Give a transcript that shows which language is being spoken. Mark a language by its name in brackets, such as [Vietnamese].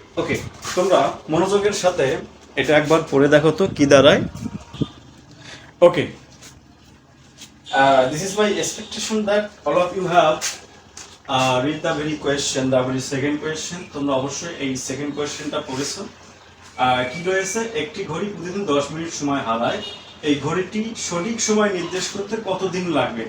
[Bangla] ওকে, তোমরা মনোযোগের সাথে এটা একবার পড়ে দেখো তো কি দাঁড়ায়। [English] Okay, this is my expectation that all of you have read the very question, the very second question. [Bangla] তোমরা অবশ্যই এই সেকেন্ড কোয়েশ্চেনটা পড়েছো। কি রয়েছে, একটি ঘড়ি প্রতিদিন 10 মিনিট সময় হারায়, এই ঘড়িটি সঠিক সময় নির্দেশ করতে কতদিন লাগবে।